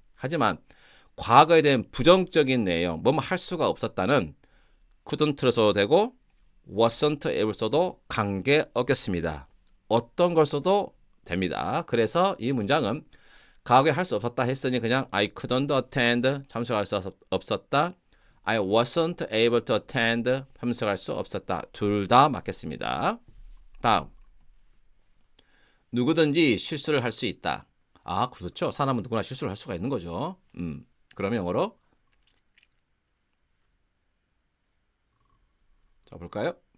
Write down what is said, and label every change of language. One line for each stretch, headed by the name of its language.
Korean: 하지만 과거에 대한 부정적인 내용 뭐뭐 할 수가 없었다는 couldn't로 써도 되고
English: wasn't able
Korean: 써도 관계없겠습니다. 어떤 걸 써도 됩니다. 그래서 이 문장은 과거에 할 수 없었다 했으니 그냥
English: I couldn't attend
Korean: 참석할 수 없었다.
English: I wasn't able to attend
Korean: 참석할 수 없었다. 둘 다 맞겠습니다. 다음 누구든지 실수를 할 수 있다. 그렇죠. 사람은 누구나 실수를 할 수가 있는 거죠. 그러면 영어로 자 볼까요?